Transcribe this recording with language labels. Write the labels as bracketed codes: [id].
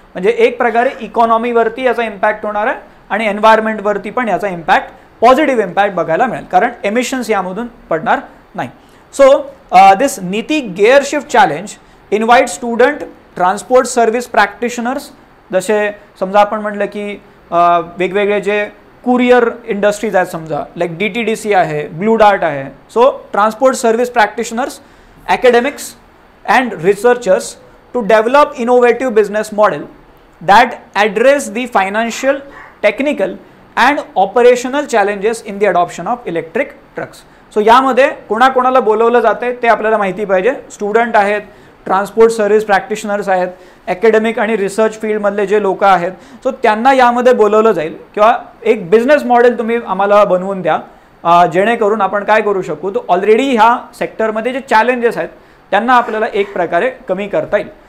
[mr] म्हणजे एक प्रकारे इकॉनॉमीवरती याचा इम्पॅक्ट होणार आहे आणि एन्व्हायरमेंटवरती पण याचा इम्पॅक्ट पॉझिटिव्ह इम्पॅक्ट बघायला मिळेल, कारण एमिशन्स यामधून पडणार नाही. [en] so this NITI gear shift challenge invite student transport service practitioners, [mr] जसे समजा आपण म्हटलं की वेगवेगळे जे कुरिअर इंडस्ट्रीज आहेत, समजा लाईक DTDC आहे, ब्लू डार्ट आहे. [en] So transport service practitioners, academics and researchers to develop innovative business model that address the financial, technical and operational challenges in the adoption of electric trucks. [mr] So यामध्ये कोणाकोणाला बोलवलं जाते ते आपल्याला माहिती पाहिजे. स्टुडंट आहेत, ट्रान्सपोर्ट सर्व्हिस प्रॅक्टिशनर्स आहेत, अकॅडमिक आणि रिसर्च फील्डमधले जे लोक आहेत, सो त्यांना यामध्ये बोलवलं जाईल किंवा एक बिझनेस मॉडेल तुम्ही आम्हाला बनवून द्या जेणेकरून आपण काय करू शकू, तर ऑलरेडी ह्या सेक्टरमध्ये जे चॅलेंजेस आहेत त्यांना आपल्याला एक प्रकारे कमी करता येईल.